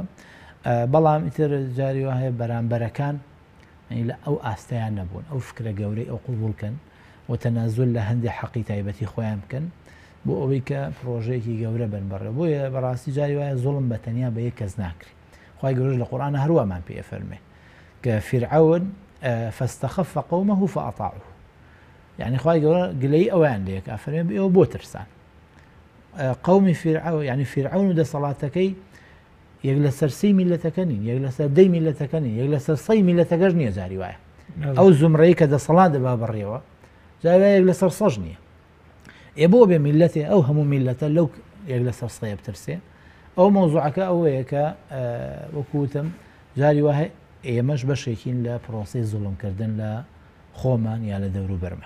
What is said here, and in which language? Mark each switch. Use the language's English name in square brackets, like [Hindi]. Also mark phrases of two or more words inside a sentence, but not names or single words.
[Central Kurdish] بەڵام ئیتر جاری وا هەیە بەرامبەرەکان لە ئەو ئاستەیان نەبوون ئەو فکرە گەورەی ئەو قوبوڵکەن و تەنازل لە هەندێک حەقی تایبەتی خۆیان بکەن بۆ ئەوەی کە پرۆژەیەکی گەورە بن بەڕێ بۆیە بەڕاستی جاری وایە زوڵم بەتەنیا بە یەک کەس ناکری خوای گەورەش لە قورئانە هەروەمان پێ فەرمێ کە فرعون [Arabic] فاستخف قومه فأطاعوه [Central Kurdish] يعني خوای گەورە گلەی ئەویان لێک ئەفەرمێ ئێوە بۆ ترسان قومی فرعون يعني فرعون و دەسەڵاتەکەی یەک لە سەرسی میلەتەکە نین، یەک لە سەر دەی میلەتەکە نین، یەک لە سەر سەی میلەتەکەش نییە جاری وایە. ئەو زمرەی کە دەسەڵات دەبا بڕێەوە جاری وایە یەک لە سەر سەژ نییە. بۆ بێ میلەتێ ئەو هەموو میلەتە لەو یەک لە سەر سەیە بترسێ. ئەو مۆزوعەکە ئەوەیە کە وەکوتم جاری وایە ئێمەش بەشێکین لە پرۆسی زوڵمکردن لە خۆمان یا لە دەور و بەرمان.